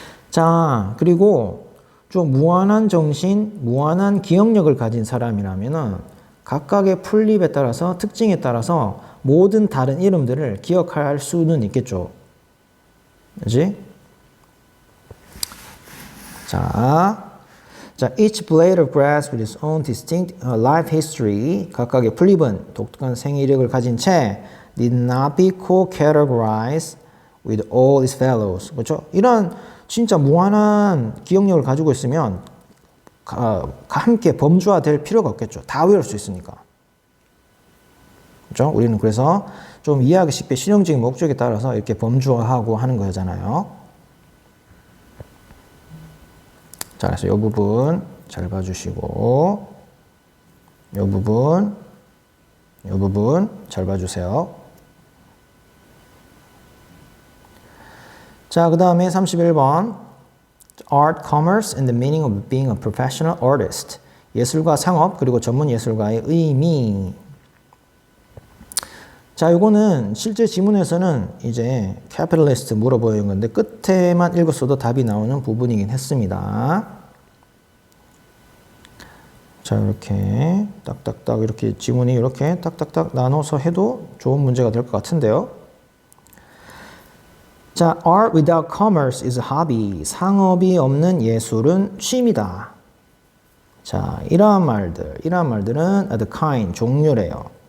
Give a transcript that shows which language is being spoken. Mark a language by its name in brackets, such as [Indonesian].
[Korean] 자, 그리고 좀 무한한 정신, 무한한 기억력을 가진 사람이라면은 각각의 풀잎에 따라서, 특징에 따라서 모든 다른 이름들을 기억할 수는 있겠죠. 그지? [English] 자, each blade of grass with its own distinct life history, [Korean] 각각의 풀잎은 독특한 생이력을 가진 채 [English] did not be co-categorized with all its fellows. [Korean] 그렇죠? 이런 진짜 무한한 기억력을 가지고 있으면 함께 범주화될 필요가 없겠죠. 다 외울 수 있으니까. 그렇죠? 우리는 그래서 좀 이해하기 쉽게 실용적인 목적에 따라서 이렇게 범주화하고 하는 거잖아요. 자, 그래서 이 부분 잘 봐주시고, 이 부분 잘 봐주세요. 자, 그 다음에 31번. [English] Art, commerce, and the meaning of being a professional artist. [Korean] 예술과 상업, 그리고 전문 예술가의 의미. 자, 요거는 실제 지문에서는 이제 capitalist 물어보는 건데 끝에만 읽었어도 답이 나오는 부분이긴 했습니다. 자, 이렇게 딱딱딱 이렇게 지문이 이렇게 딱딱딱 나눠서 해도 좋은 문제가 될 것 같은데요. [English] 자, art without commerce is a hobby. [Korean] 상업이 없는 예술은 취미다. 자, 이러한 말들은 [English] the kind, [Korean] 종류래요.